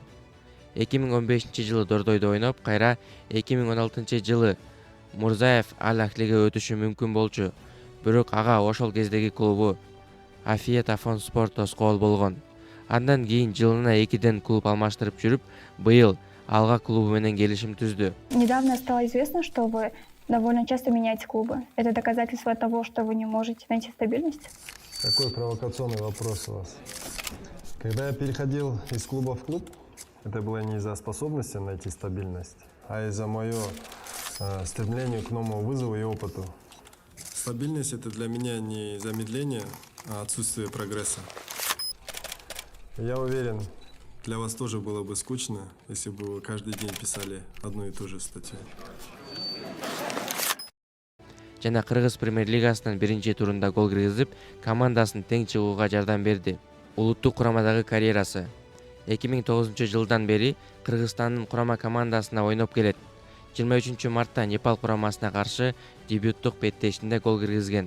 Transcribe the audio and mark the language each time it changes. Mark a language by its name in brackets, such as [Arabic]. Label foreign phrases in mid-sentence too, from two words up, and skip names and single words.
[Kyrgyz] 2015-жылы Дордойдо ойноп, кайра 2016-жылы Мурзаев Аль-Ахлиге өтүшү мүмкүн болчу. Бирок ага ошол кездеги клубу Афиет Афон Спорт тоскоол болгон. Андан кийин жылына 2ден клуб алмаштырып жүрүп, быйыл Алга клубу менен келишим түздү. [Russian] Недавно стало известно, что вы довольно часто меняете клубы. Это доказательство того, что вы не можете найти стабильность? Какой провокационный вопрос у вас. Когда я переходил из клуба в клуб, это было не из-за способности найти стабильность, а из-за моего стремления к новому вызову и опыту. Стабильность — это для меня не замедление, а отсутствие прогресса. Я уверен, для вас тоже было бы скучно, если бы вы каждый день писали одну и ту же статью. [Kyrgyz] Жана Кыргыз премьер-лигасынын биринчи турунда гол киргизип, командасын тең чыгууга жардам берди. Улуттук курамадагы карьерасы. 2009-жылдан бери Кыргызстандын курама командасына ойноп келет. 23-мартта Непал курамасына каршы дебюттук беттешинде гол киргизген.